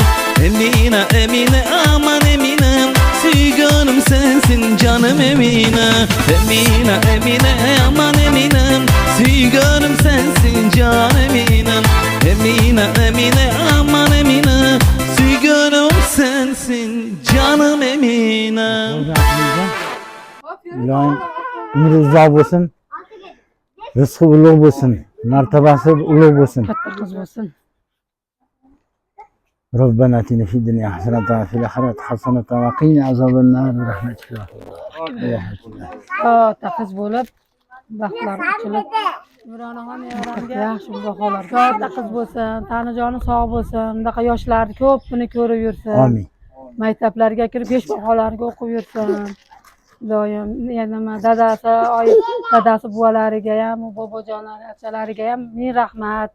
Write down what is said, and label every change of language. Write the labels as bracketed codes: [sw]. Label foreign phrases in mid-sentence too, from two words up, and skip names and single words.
[tr] Emine Emine aman Eminem Sügönüm sensin canım Emine Emine Emine aman Eminem Sügönüm sensin can Eminem Emine Emine aman Emine Sügönüm sensin canım Emine [uz] İlohim umri uzoq bo'lsin, rizqi ulug' bo'lsin, martabasi ulug' bo'lsin. Katta qiz bo'lsin. [ar] ربنا آتنا في الدنيا حسنة وفي الآخرة حسنة وقنا عذاب النار برحمتك يا الله. [uz] Katta qiz bo'lib, baxtlar ochilib, yaxshi baholar. Katta qiz bo'lsin, tanijoni sog' bo'lsin, bunaqa yoshlarni ko'pini ko'rib yursin. Amin. Maktablarga kirib, besh baholarga o'qib yursin. Doim nima dadasi buvalariga ham, bobojonlar, achalariga ham ming rahmat.